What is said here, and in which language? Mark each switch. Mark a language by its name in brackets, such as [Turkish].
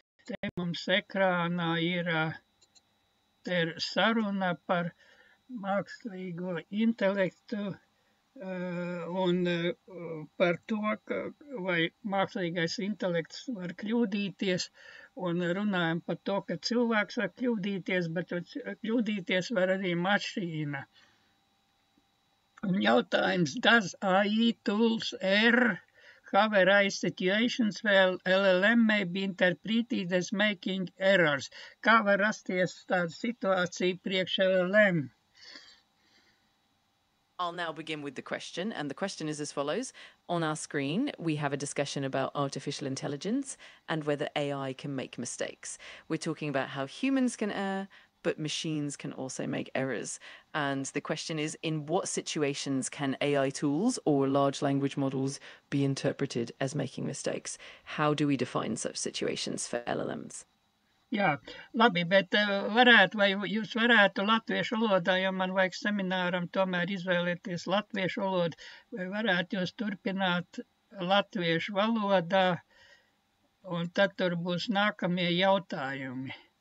[Latvian] Te mums ekrānā ir te ir saruna par mākslīgo intelektu un par to, vai mākslīgais intelekts var kļūdīties, un runājam par to, ka cilvēks var kļūdīties, bet kļūdīties var arī mašīna. Un jautājums, [English] does AI tools err? Have arise situations where LLM may be interpreted as making errors? [Latvian] Kā var rasties tāda situācija priekš LLM? [English] I'll now begin with the question, and the question is as follows. On our screen, we have a discussion about artificial intelligence and whether AI can make mistakes. We're talking about how humans can err, but machines can also make errors. And the question is, in what situations can AI tools or large language models be interpreted as making mistakes? How do we define such situations for LLMs? [Latvian] Jā, labi, bet vai jūs varētu latviešu valodā, jo man vajag semināram tomēr izvēlēties latviešu valodu, vai varētu jūs turpināt latviešu valodā, un tad tur būs nākamie jautājumi.